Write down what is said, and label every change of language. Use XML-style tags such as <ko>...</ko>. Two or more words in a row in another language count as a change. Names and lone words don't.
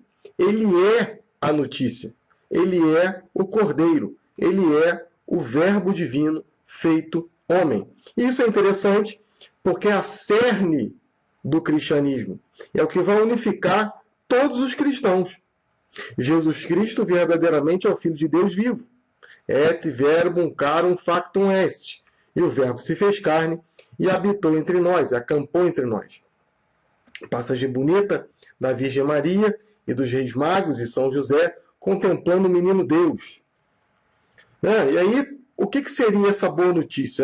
<pt>Ele é a notícia, ele é o Cordeiro, ele é o Verbo divino feito homem. E isso é interessante porque é a cerne do cristianismo. É o que vai unificar todos os cristãos. Jesus Cristo verdadeiramente é o Filho de Deus vivo.</pt> <la>Et verbum carum factum est.</la> <pt>E o verbo se fez carne e habitou entre nós, acampou entre nós. Passagem bonita da Virgem Maria e dos Reis Magos e São José contemplando o menino Deus. E aí, o que seria essa boa notícia?</pt>